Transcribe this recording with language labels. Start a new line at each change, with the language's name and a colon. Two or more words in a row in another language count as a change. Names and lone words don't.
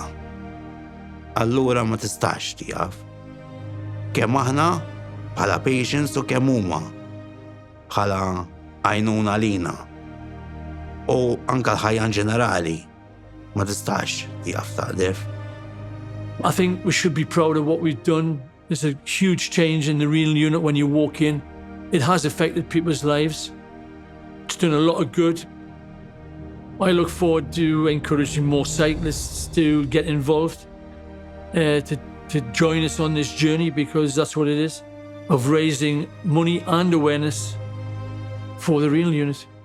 Maltese: Allura ma tistax tiqaf. Kemm aħna bħala patients u kemm huma bħala għajnuna lina. U anke l-ħajja ġenerali ma tistax tiqaf taqdef.
English: I think we should be proud of what we've done. There's a huge change in the renal unit when you walk in. It has affected people's lives. It's done a lot of good. I look forward to encouraging more cyclists to get involved, to join us on this journey, because that's what it is, of raising money and awareness for the renal unit.